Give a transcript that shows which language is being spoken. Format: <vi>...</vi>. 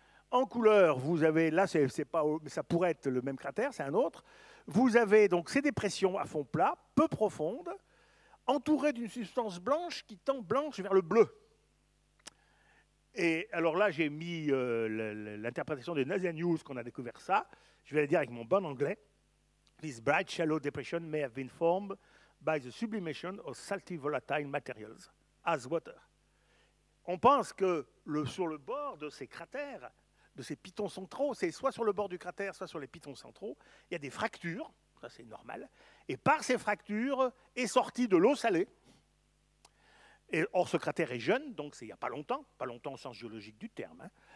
<fr>En couleur, vous avez, là, c'est pas, ça pourrait être le même cratère, c'est un autre. Vous avez donc ces dépressions à fond plat, peu profondes, entourées d'une substance blanche qui tend blanche vers le bleu. Et alors là, j'ai mis l'interprétation de NASA News qu'on a découvert ça. Je vais le dire avec mon bon anglais.</fr> <en>This bright shallow depression may have been formed by the sublimation of salty volatile materials as water.</en> <fr>On pense que sur le bord de ces cratères, de ces pitons centraux, c'est soit sur le bord du cratère, soit sur les pitons centraux, il y a des fractures, ça c'est normal, et par ces fractures est sortie de l'eau salée. Et, or, ce cratère est jeune, donc c'est il n'y a pas longtemps au sens géologique du terme.</fr>